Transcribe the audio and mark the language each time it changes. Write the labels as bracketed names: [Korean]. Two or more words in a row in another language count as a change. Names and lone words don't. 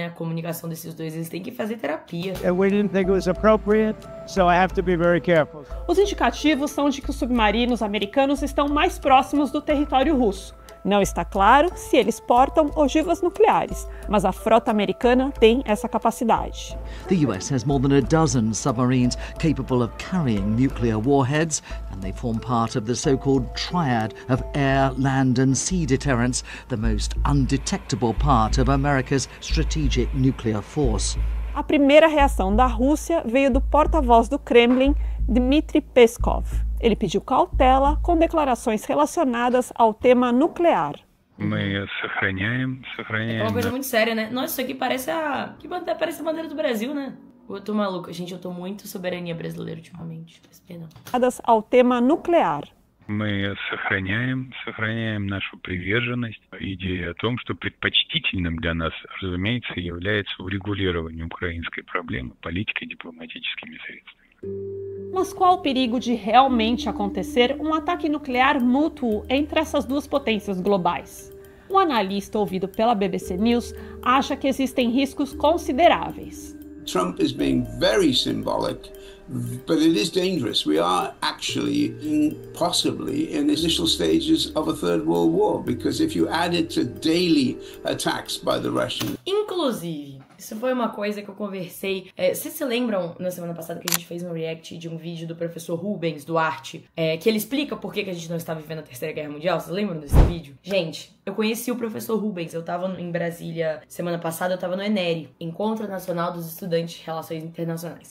[Portuguese] A comunicação desses dois. Eles têm que fazer terapia. Os indicativos são de que os submarinos americanos estão mais próximos do território russo. Não está claro se eles portam ogivas nucleares, mas a frota americana tem essa capacidade. [English] The US has more than a dozen submarines capable of carrying nuclear warheads, and they form part of the so-called triad of air, land and sea deterrence, the most undetectable part of America's strategic nuclear force. [Portuguese] A primeira reação da Rússia veio do porta-voz do Kremlin, Dmitry Peskov. Ele pediu cautela com declarações relacionadas ao tema nuclear. É uma coisa muito séria, né? Nossa, isso aqui parece a bandeira do Brasil, né? Eu tô maluca. Gente, eu tô muito soberania brasileira ultimamente. Ao tema nuclear. [Russian] Мы сохраняем нашу приверженность идее о том, что предпочтительным для нас, разумеется, является урегулирование украинской проблемы политикой и дипломатическими средствами. [Portuguese] Mas qual o perigo de realmente acontecer um ataque nuclear mútuo entre essas duas potências globais? Um analista ouvido pela BBC News acha que existem riscos consideráveis. [English] Trump is being very symbolic, but it is dangerous. We are actually possibly in the initial stages of a third world war, because if you add it to daily attacks by the Russians... [Portuguese] Inclusive, isso foi uma coisa que eu conversei... Vocês se lembram, na semana passada, que a gente fez um react de um vídeo do professor Rubens Duarte, que ele explica por que a gente não está vivendo a Terceira Guerra Mundial? Vocês lembram desse vídeo? Gente, eu conheci o professor Rubens, eu tava em Brasília semana passada, eu tava no ENERI, Encontro Nacional dos Estudantes de Relações Internacionais.